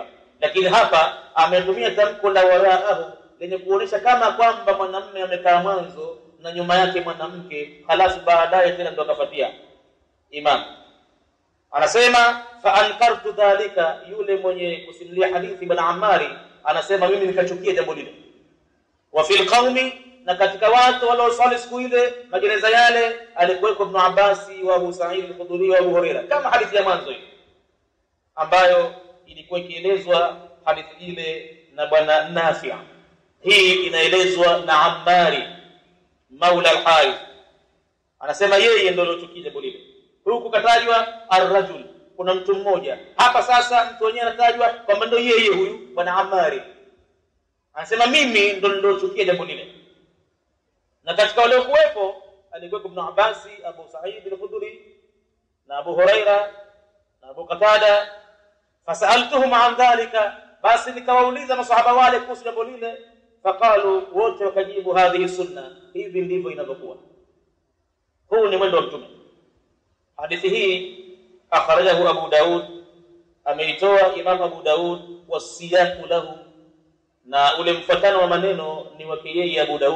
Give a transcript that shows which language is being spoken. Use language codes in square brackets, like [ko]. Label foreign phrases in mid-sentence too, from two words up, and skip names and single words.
[sw] Lakini hapa ametumia tamko la waraahu lenye kuonesha kama kwamba mwanamume amekaa mwanzo na nyuma yake mwanamke, halafu baadaye tena ndo akafuatia imam. Anasema [ar] فأنكرت ذلك, [sw] yule mwenye kusimulia hadithi bwana Ammari anasema mimi nikachukia jambo lile. [ar] وفي القوم, [sw] na katika watu waliosali siku ile majeneza yale alikuwa Ibn Abbas wa Abu Sa'id al-Khudri wa Abu Hurairah, kama hadithi ya mwanzo hii ambayo ilikuwa ikielezwa hadithi ile na bwana Nafi'. Hii inaelezwa na Ammari Maula al-Harith, anasema yeye ndio aliyochukia jambo lile. Huku katajwa ar-rajul, kuna mtu mmoja hapa. Sasa mtu mwenyewe anatajwa kwamba ndio yeye huyu bwana Ammari, anasema mimi ndio niliyochukia jambo lile. Na katika wale kuwepo alikuwa Ibn Abbas, Abu Sa'id al-Khudri na Abu Huraira na Abu Qatada. [ar] فسألتهم عن ذلك, [sw] basi nikawauliza masahaba wale kuhusu jambo lile. Faqalu, wote wakajibu [ar] هذه سنة, [sw] hivi ndivyo inavyokuwa, huu ni mwendo wa Mtume. Hadithi hii akhrajahu Abu Daud, ameitoa Imam Abu Daud, [ar] والسياق له, [sw] na ule mfuatano wa maneno ni wake yeye Abu Daud.